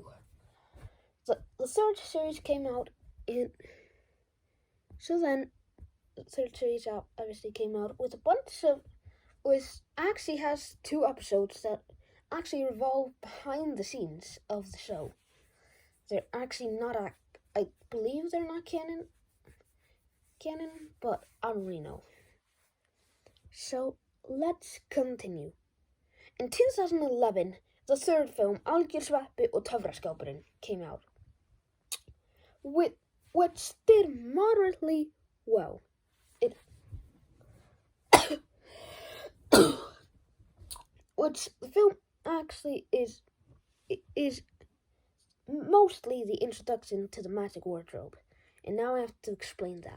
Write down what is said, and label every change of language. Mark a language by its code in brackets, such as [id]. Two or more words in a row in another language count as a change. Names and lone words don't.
[en] The third series came out the third series obviously came out with actually has 2 episodes that actually revolve behind the scenes of the show. They're actually not, I believe they're not canon, but I don't really know. So, let's continue. In 2011, the third film, Algjör sveppi og töfraskápurinn, came out, which did moderately well. Which the film actually is mostly the introduction to the magic wardrobe, and now I have to explain that.